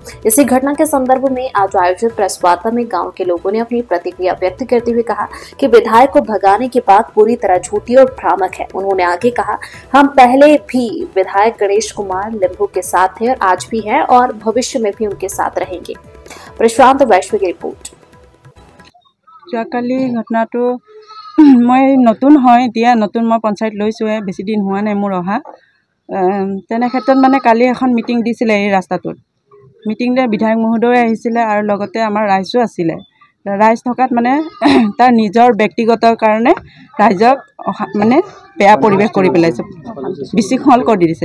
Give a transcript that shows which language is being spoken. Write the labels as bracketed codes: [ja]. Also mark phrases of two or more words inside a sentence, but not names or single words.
[hi] इसी घटना के संदर्भ में आज आयोजित वार्ता में गांव के लोगों ने अपनी प्रतिक्रिया व्यक्त करते हुए कहा कि विधायक को भगाने की बात पूरी तरह झूठी और भ्रामक है। उन्होंने आगे कहा, हम पहले भी विधायक गणेश कुमार लिंबू के साथ थे और आज भी हैं और भविष्य में भी उनके साथ रहेंगे। प्रशांत वैश्विक रिपोर्ट। [as] যোৱাকালি ঘটনাটো মই নতুন হয়, এতিয়া নতুন মই পঞ্চায়ত লৈছোঁহে, বেছি দিন হোৱা নাই মোৰ অহা। তেনে ক্ষেত্ৰত মানে কালি এখন মিটিং দিছিলে এই ৰাস্তাটোত। মিটিংতে বিধায়ক মহোদয় আহিছিলে আৰু লগতে আমাৰ ৰাইজো আছিলে। ৰাইজ থকাত মানে তাৰ নিজৰ ব্যক্তিগত কাৰণে ৰাইজক মানে বেয়া পৰিৱেশ কৰি পেলাইছে, বিশৃংখল কৰি দিছে।